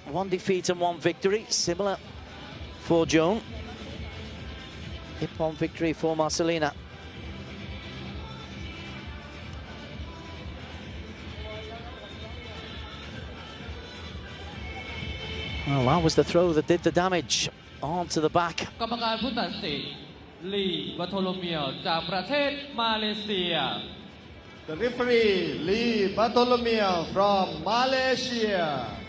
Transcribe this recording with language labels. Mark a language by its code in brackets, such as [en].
[en] 1 defeat and 1 victory, similar for Joan. Ippon victory for Marcelina. Well, that was the throw that did the damage onto the back. [th] กรรมการผู้ตัดสินลีวัทโลเมียวจากประเทศมาเลเซีย [en] The referee Lee Bartholomew from Malaysia.